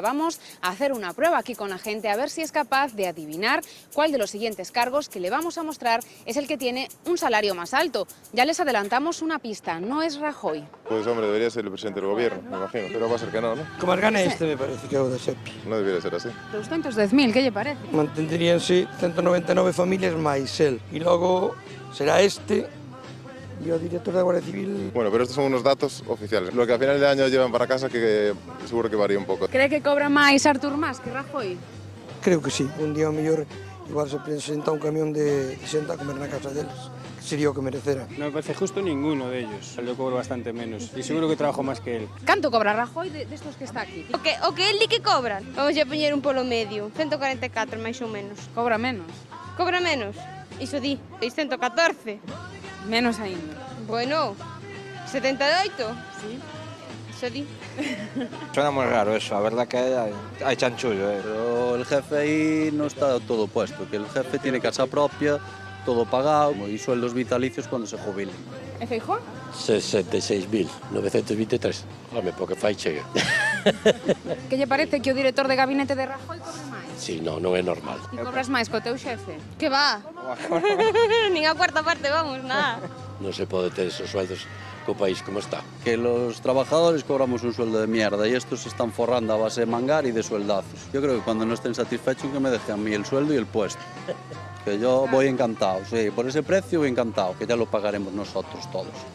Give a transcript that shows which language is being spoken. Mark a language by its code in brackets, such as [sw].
[es] Vamos a hacer una prueba aquí con la gente a ver si es capaz de adivinar cuál de los siguientes cargos que le vamos a mostrar es el que tiene un salario más alto. Ya les adelantamos una pista, no es Rajoy. Pues hombre, debería ser el presidente del Gobierno, me imagino, pero va a ser que no, ¿no? Como el gana este, [gl] me parece que é o de Sepi. [es] No debería ser así. 210.000, ¿qué le parece? [gl] Mantenderíanse 199 familias máis el. E logo será este e o director da Guardia Civil. [es] Bueno, pero estos son unos datos oficiales. Lo que a final de año llevan para casa que seguro que varía [gl] un pouco. [es] ¿Cree que cobra máis Artur Mas que Rajoy? [gl] Creo que sí. Un día o mellor igual se presenta un camión de xente a comer na casa deles. Sería o que merecera. [es] No me parece justo ninguno de ellos. Yo cobro bastante menos y seguro que trabajo más que él. ¿Canto cobra Rajoy de estos que está aquí? [gl] O que él di que cobran. Vamos a poñer un polo medio. 144 máis ou menos. Cobra menos. Cobra menos. Iso di, 614. Menos ainda. Bueno, 78. Sí. Iso di. [es] Suena muy raro eso, la verdad que hay chanchullo. Pero el jefe ahí no está todo puesto, que el jefe tiene casa propia, todo pagado y sueldos vitalicios cuando se jubilen. [gl] ¿E Feijóo? 66.923. Home, porque fai chega. Que lle parece que o director de gabinete de Rajoy cobre máis? Si, non é normal. E cobras máis co teu xefe? Que va? Nin a cuarta parte, vamos, nada. Non se pode ter esos sueldos co país como está. [es] Que los trabajadores cobramos un sueldo de mierda y estos se están forrando a base de mangar y de sueldazos. Yo creo que cuando no estén satisfechos que me dejen a mí el sueldo y el puesto. Que yo voy encantado, sí, por ese precio voy encantado, que ya lo pagaremos nosotros todos.